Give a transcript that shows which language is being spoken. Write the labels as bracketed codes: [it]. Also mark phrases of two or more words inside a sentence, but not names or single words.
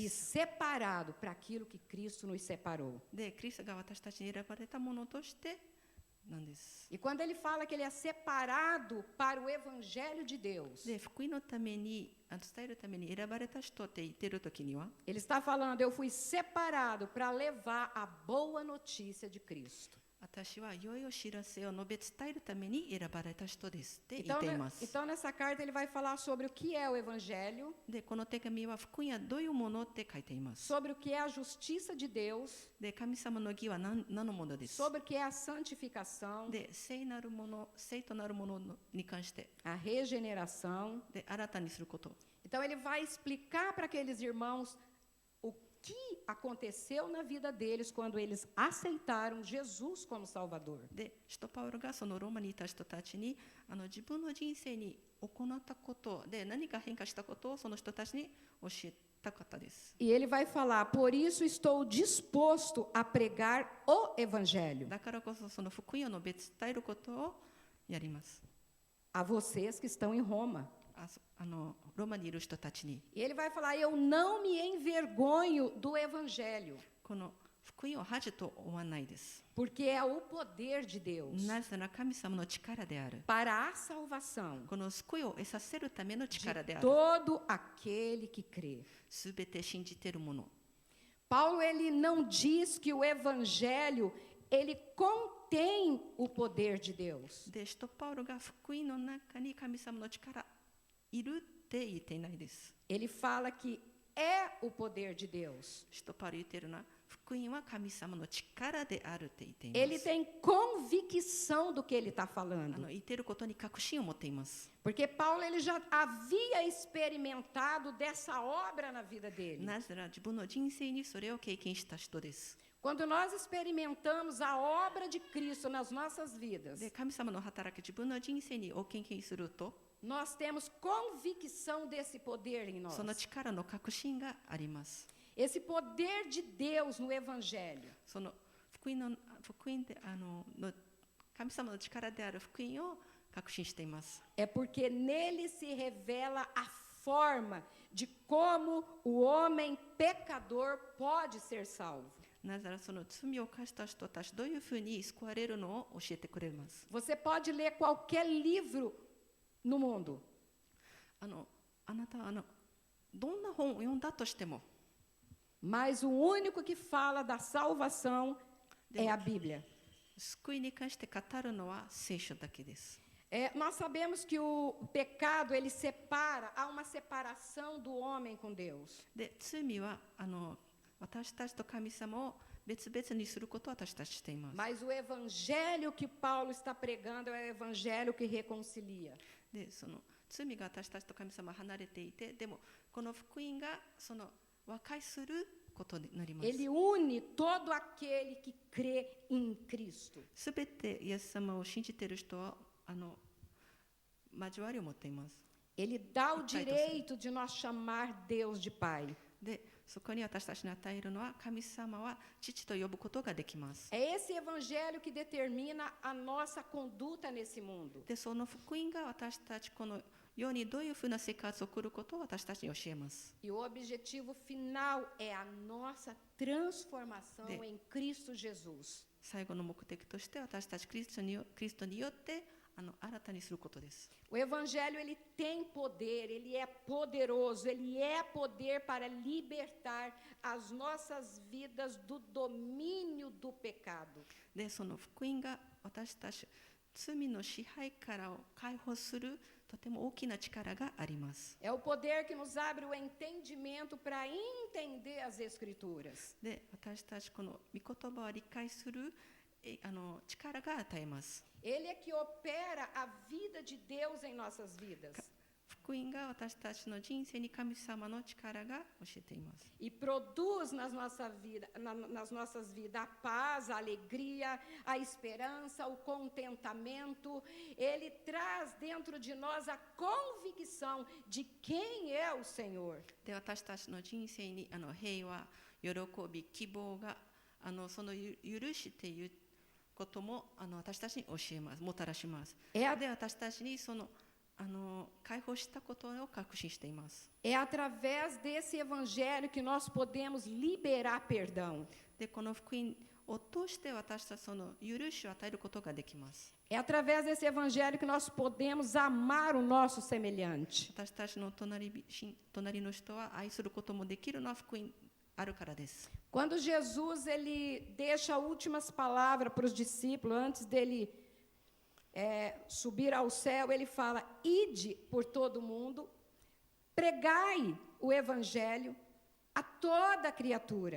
[ja] e す。 [pt] separado para aquilo que Cristo nos separou. [ja] で、キリストが私たちに選ばれたものとしてなんです。 [pt] E quando ele fala que ele é separado para o evangelho de Deus, [ja] で、福音のために伝えるために選ばれた人って言っているときには、 [pt] ele está falando: eu fui separado para levar a boa notícia de Cristo. [ja] 私は良いお知らせを述べ伝えるために選ばれた人ですって言 [pt] Então, [ja] っています。 [pt] então, nessa carta ele vai falar sobre o que é o evangelho, [ja] で、この手紙は福音はどういうものって書いています。 [pt] sobre o que é a justiça de Deus, [ja] で、神様の義は何のものです。 [pt] sobre o que é a santificação, [ja] で、聖となるものに関して、 [pt] a regeneração. [ja] で、新たにすること。 [pt] Então ele vai explicar para aqueles irmãos o que aconteceu na vida deles quando eles aceitaram Jesus como Salvador. [ja] で、使徒パウロがそのローマにいた人たちに自分の人生に行ったことで何か変化したことをその人たちに教えたたかったです。 [pt] E ele vai falar: por isso estou disposto a pregar o evangelho [ja] だからこそその福音を別伝えることをやります。 [pt] a vocês que estão em Roma. [ja] ローマにいる人たちに [pt] E ele vai falar: eu não me envergonho do evangelho, [ja] この福音を恥と思わないです。 [pt] porque é o poder de Deus [ja] なぜなら神様の力である。 [pt] para a salvação [ja] この救いを得させるための力で [pt] de [ja] ある。 [pt] todo aquele que crê. [ja] すべて信じているもの。 [pt] Paulo ele não diz que o evangelho ele contém o poder de Deus. [ja] で、使徒パウロが福音の中に神様の力いるって言っていないです。 [pt] Ele fala que é o poder de Deus. [ja] 使徒パウロ言っているのは福音は神様の力であるって言っています。 [pt] Ele tem convicção do que ele está falando. [ja] 言っていることに確信を持っています。 [pt] Porque Paulo ele já havia experimentado dessa obra na vida dele. [ja] なぜなら自分の人生にそれを経験した人です。 [pt] Quando nós experimentamos a obra de Cristo nas nossas vidas, [ja] で、神様の働き自分の人生にを経験すると、 [pt] nós temos convicção desse poder em nós. [ja] その力の確信があります。 [pt] Esse poder de Deus no Evangelho [ja] その福音での神様の力である福音を確信しています。 [pt] é porque nele se revela a forma de como o homem pecador pode ser salvo. [ja] なぜならその罪を犯した人たちどういうふうに救われるのを教えてくれます。 [pt] Você pode ler qualquer livro no mundo, [ja] あなたはどんな本を読んだとしても、 [pt] mas o único que fala da salvação é a Bíblia. [ja] 救いに関して語るのは聖書だけです。 [pt] Nós sabemos que o pecado ele separa, há uma separação do homem com Deus. [ja] で、罪は私たちと神様を別々にすることを私たちしています。 [pt] Mas o evangelho que Paulo está pregando é o evangelho que reconcilia. [ja] で、その罪が私たちと神様離れていて、でもこの福音がその和解することになります。 [pt] Ele une todo aquele que crê em Cristo. [ja] すべてイエス様を信じている人は交わりを持っています。 [pt] Ele dá o direito de nós chamar Deus de Pai. [ja] で、そこに私たちに与えるのは神様は父と呼ぶことができます。 [pt] É esse evangelho que determina a nossa conduta nesse mundo. [ja] で、その福音が私たちこの世にどういうふうな生活を送ることを私たちに教えます。 [pt] E o objetivo final é a nossa transformação em Cristo Jesus. [ja] 最後の目的として私たちクリストによって新たにすることです。 [pt] O evangelho ele tem poder, ele é poderoso, ele é poder para libertar as nossas vidas do domínio do pecado. [ja] で、その福音が私たち罪の支配からを解放するとても大きな力があります。 [pt] É o poder que nos abre o entendimento para entender as Escrituras. [ja] で、私たちこの御言葉を理解する力が与えます。 [pt] Ele é que opera a vida de Deus em nossas vidas. [ja] 福音が私たちの人生に神様の力が教えています。 [pt] E produz nas nossas vidas a paz, a alegria, a esperança, o contentamento. Ele traz dentro de nós a convicção de quem é o Senhor. [ja] で、私たちの人生に平和、喜び、希望がその許しということも私たちに教えます、もたらします。で、私たちにその解放したことを確信しています。 [pt] É através desse evangelho que nós podemos liberar perdão. [ja] で、この福音を通して私たちその許しを与えることができます。 [pt] É através desse evangelho que nós podemos amar o nosso semelhante. [ja] 私たちの隣の人は愛することもできるのは福音あるからです。 [pt] Quando Jesus ele deixa últimas palavras para os discípulos antes dele subir ao céu, ele fala: ide por todo mundo, pregai o evangelho a toda criatura.